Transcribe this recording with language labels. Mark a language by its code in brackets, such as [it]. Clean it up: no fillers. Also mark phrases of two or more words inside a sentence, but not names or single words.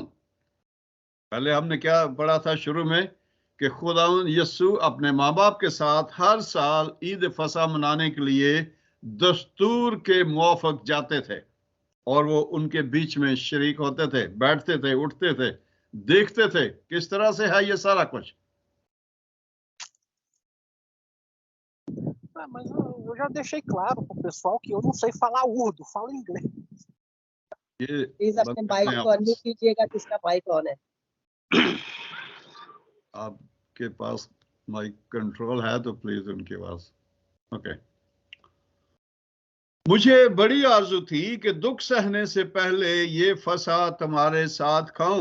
[ur] پہلے ہم نے کیا پڑھا تھا شروع میں کہ خداوند یسوع اپنے ماں باپ کے ساتھ ہر سال عید فسح منانے کے لیے دستور کے موافق جاتے تھے اور وہ ان کے بیچ میں شریک ہوتے تھے, بیٹھتے تھے, اٹھتے تھے, دیکھتے تھے کس طرح سے ہے یہ سارا کچھ. [pt] Mas eu já deixei claro pro pessoal que eu não sei falar urdu, falo inglês. [ur] یہ پلیز اپنے بند مائک کرتے ہیں کو انمیوٹ کیجیے گا جس کا مائک آن ہے. آپ کے پاس مائک کنٹرول ہے تو پلیز ان کے پاس. اوکے. مجھے بڑی آرزو تھی کہ دکھ سہنے سے پہلے یہ فسح تمہارے ساتھ کھاؤں.